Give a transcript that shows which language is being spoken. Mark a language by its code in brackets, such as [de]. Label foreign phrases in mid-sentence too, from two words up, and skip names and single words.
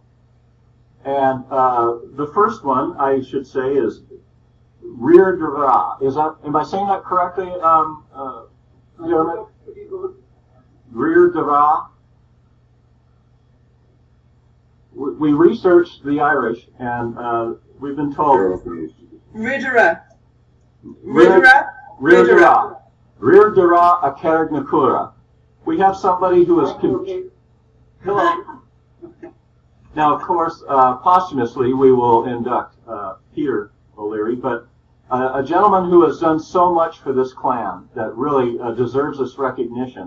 [en] And the first one, I should say, is Rir Dara. Am I saying that correctly, Dermot? Rir Dara. We researched the Irish, and we've been told. Ridera. Rir Dara. Rir Dara a Carrignacura. We have somebody who is... Hello. Now, of course, posthumously, we will induct Peter O'Leary, but a gentleman who has done so much for this clan that really deserves this recognition.